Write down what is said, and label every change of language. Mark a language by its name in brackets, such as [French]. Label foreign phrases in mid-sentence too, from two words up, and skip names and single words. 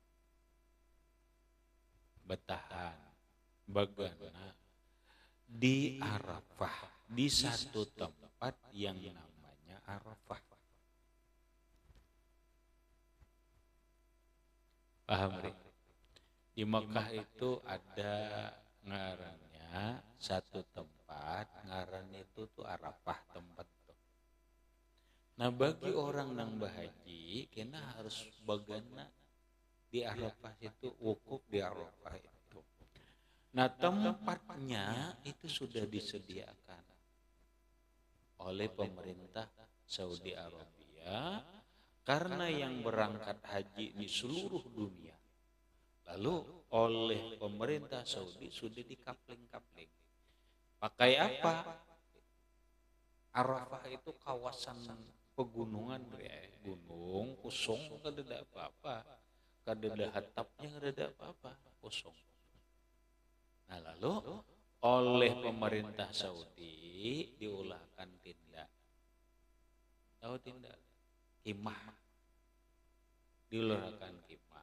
[Banjar] Bagaimana di Arafah, di satu tempat yang namanya Arafah. Paham, Rik? Di Mekah itu ada ngarannya satu tempat, ngaran itu tuh Arafah, tempat tuh. Nah, bagi orang nang bahaji, kena harus bagana di Arafah itu, wukuf di Arafah itu. Nah, tempatnya itu sudah disediakan oleh pemerintah Saudi Arabia, karena yang berangkat haji di seluruh dunia. Lalu oleh pemerintah Saudi sudah dikapling-kapling. Pakai apa? Arafah itu kawasan pegunungan, gunung kosong, kada ada apa-apa, kada ada hatapnya, kada ada apa-apa, kosong. Nah, lalu oleh pemerintah Saudi diulahkan tindak. Tahu tindak? Kemah. Diulahkan kemah.